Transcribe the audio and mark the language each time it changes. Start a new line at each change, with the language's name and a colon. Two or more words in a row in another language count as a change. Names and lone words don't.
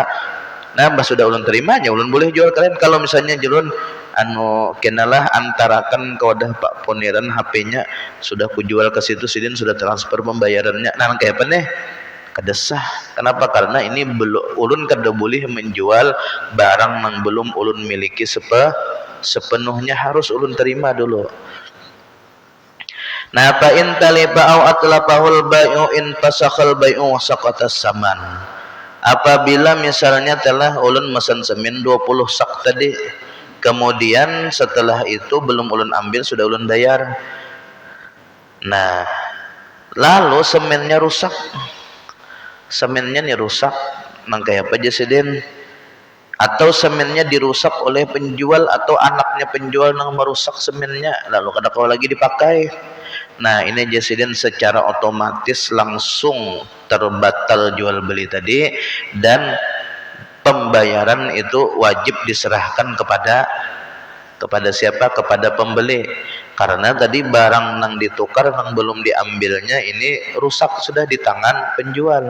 Banjar: Nah, pas sudah ulun terimanya, ulun boleh jual ke lain. Kalau misalnya ulun kenalah antarakan ke wadah Pak Poniran, HP-nya sudah kujual ke situ, sidin sudah transfer pembayarannya. Nah, kayak apa nih? Kadesah. Kenapa? Karena ini belum, ulun kada boleh menjual barang yang belum ulun miliki sepenuhnya, harus ulun terima dulu. Nah,
Arabic: فإن تلف أو أتلفه البائع انفسخ البيع وسقط الثمن.
Banjar: Apabila misalnya telah ulun mesen semen 20 sak tadi, kemudian setelah itu belum ulun ambil, sudah ulun bayar. Nah, lalu semennya rusak. Semennya nih rusak, nang kayak apa jasidin? Atau semennya dirusak oleh penjual atau anaknya penjual nang merusak semennya, lalu kada kau lagi dipakai. Nah, ini jasidin secara otomatis langsung terbatal jual beli tadi, dan pembayaran itu wajib diserahkan kepada siapa?
Indonesian: Kepada pembeli.
Banjar: Karena tadi barang nang ditukar nang belum diambilnya ini rusak sudah di tangan penjual.